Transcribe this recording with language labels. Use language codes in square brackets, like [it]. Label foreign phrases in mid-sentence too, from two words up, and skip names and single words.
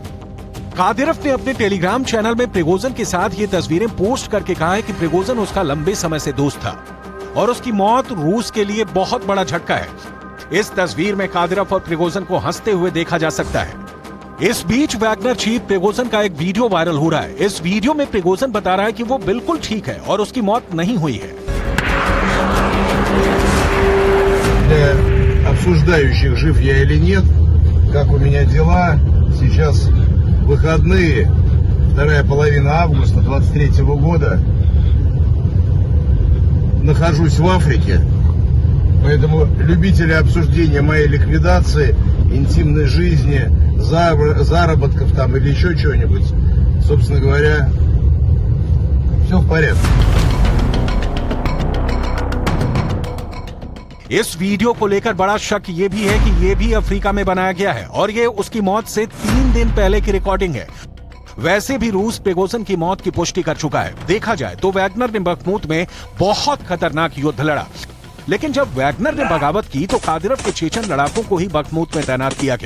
[hi] कादिरोव ने अपने टेलीग्राम चैनल में प्रिगोजिन के साथ ये तस्वीरें पोस्ट करके कहा है कि प्रिगोजिन उसका लंबे समय से दोस्त था और उसकी मौत रूस के लिए बहुत बड़ा झटका है। इस तस्वीर में कादिरोव और प्रिगोजिन को हंसते हुए देखा जा सकता है। इस बीच वैगनर चीफ प्रिगोजिन का एक वीडियो वायरल हो रहा है। इस वीडियो में प्रिगोजिन बता रहा है कि वो बिल्कुल ठीक है और उसकी मौत नहीं हुई है। [ru] Для обсуждающих, жив я или нет, как у меня дела, сейчас выходные, вторая половина августа 23 года, нахожусь в Африке, поэтому любители обсуждения моей ликвидации, интимной жизни, заработков там или еще чего-нибудь, собственно говоря, все в порядке. [hi] इस वीडियो को लेकर बड़ा शक ये भी है कि ये भी अफ्रीका में बनाया गया है और ये उसकी मौत से 3 दिन पहले की रिकॉर्डिंग है। वैसे भी रूस प्रिगोजिन की मौत की पुष्टि कर चुका है। देखा जाए तो वैगनर ने बखमुत में बहुत खतरनाक युद्ध लड़ा, लेकिन जब वैगनर ने बगावत की तो कादिरोव के चेचन लड़ाकों को ही बखमुत में तैनात किया गया।